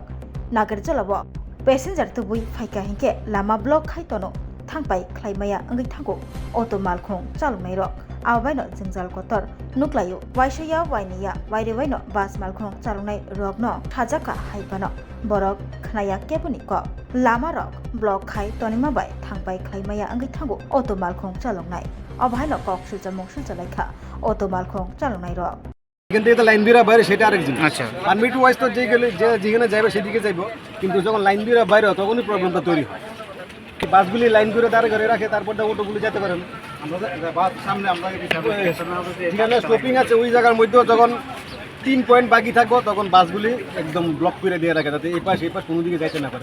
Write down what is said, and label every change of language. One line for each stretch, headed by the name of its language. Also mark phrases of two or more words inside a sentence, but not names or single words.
Kok Borok: नागारजुलाव पेसेन्जार तुबुइ फाइका हिंके लामा ब्लक खायतनो थांबाय ख्लायमाया अंगै थांगौ अटो मालखुं चालकनाय रक आवायनो जोंजाल गतर नुक्लायो वाइसया वाइनिया वाइरेवायनो बास मालखुं चालकनाय रगनो थाजाका हाइबानो बरक खनाया केबुनि क लामा रक ब्लक खाय तनिमाबाय थांबाय ख्लायमाया अंगै थांगौ अटो मालखुं चालकनाय अबायनो कक सिलजामुं सिलजालायखा अटो मालखुं चालकनाय रक
Bangla: এখান থেকে তো লাইন দিয়ে বাইরে সেটা আরেক জিনিস। আচ্ছা
English: permit wise
Bangla: তো যেখানে যাবে সেদিকে যাইব, কিন্তু যখন লাইন দিয়ে বাইরে হয় তখনই প্রবলেমটা তৈরি হয়। বাসগুলি লাইন করে দাঁড় করে রাখে, তারপর অটোগুলি যেতে পারে না। বাস সামনে আমরা যেখানে স্টপিং আছে ওই জায়গার মধ্যেও যখন 3 পয়েন্ট বাকি থাকবো তখন বাসগুলি একদম ব্লক করে দিয়ে রাখে, যাতে এই পাশ কোনো দিকে যাইতে না পারে।